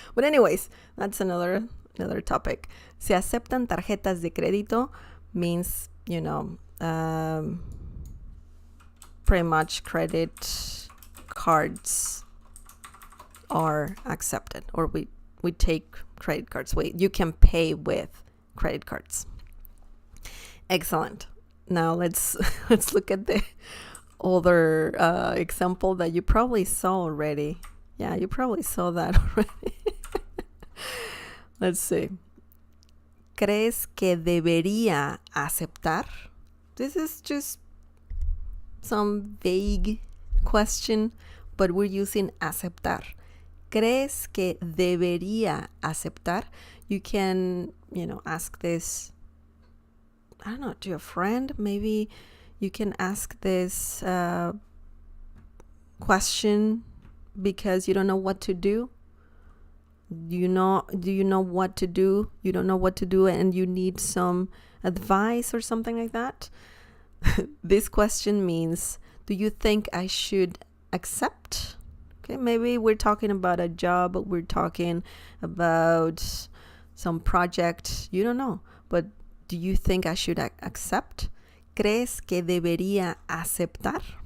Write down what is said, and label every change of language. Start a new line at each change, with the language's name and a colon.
English: But anyways, that's another topic.
Spanish: Se aceptan tarjetas de crédito
English: means, you know, pretty much credit cards are accepted, or we take credit cards. You can pay with credit cards. Excellent. Now let's look at the other example that you probably saw already. Yeah, you probably saw that already. Let's see.
Spanish: ¿Crees que debería aceptar?
English: This is just some vague question, but we're using aceptar.
Spanish: ¿Crees que debería aceptar?
English: You can, you know, ask this, I don't know, to a friend. Maybe you can ask this question because you don't know what to do. Do you know what to do? You don't know what to do and you need some advice or something like that. This question means, do you think I should accept? Okay, maybe we're talking about a job, we're talking about some project, you don't know, but do you think I should accept?
Spanish: ¿Crees que debería aceptar?